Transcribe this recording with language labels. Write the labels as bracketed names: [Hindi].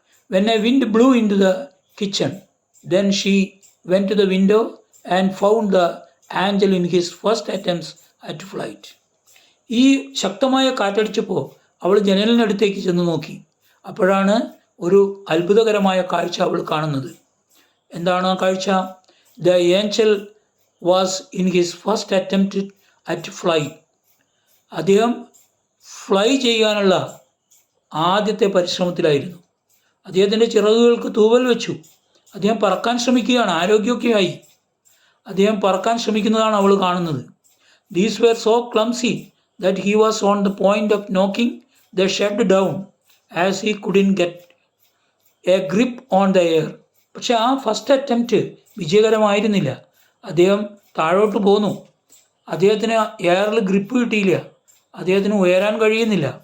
[English] When a wind blew into the kitchen, then she went to the window and found the angel in his first attempts at flight. [Malayalam] ഈ ശക്തമായ കാറ്റടിച്ചപ്പോൾ അവൾ ജനലിനടുത്തേക്ക് ചെന്ന് നോക്കി. അപ്പോഴാണ് ഒരു അത്ഭുതകരമായ കാഴ്ച അവൾ കാണുന്നത്. എന്താണ് ആ കാഴ്ച? [English] The angel was in his first attempt at flight. [Malayalam] അദ്ദേഹം ഫ്ലൈ ചെയ്യാനുള്ള ആദ്യത്തെ പരിശ്രമത്തിലായിരുന്നു. അദ്ദേഹത്തിൻ്റെ ചിറകുകൾക്ക് തൂവൽ വെച്ചു. അദ്ദേഹം പറക്കാൻ ശ്രമിക്കുകയാണ്. ആരോഗ്യമൊക്കെയായി അദ്ദേഹം പറക്കാൻ ശ്രമിക്കുന്നതാണ് അവൾ കാണുന്നത്. [English] These were so clumsy that he was on the point of knocking the shed down as he couldn't get a grip on the air. [Malayalam] പക്ഷെ ആ ഫസ്റ്റ് അറ്റംപ്റ്റ് വിജയകരമായിരുന്നില്ല. അദ്ദേഹം താഴോട്ട് പോന്നു. അദ്ദേഹത്തിന് എയറിൽ ഗ്രിപ്പ് കിട്ടിയില്ല. അദ്ദേഹത്തിന് ഉയരാൻ കഴിയുന്നില്ല.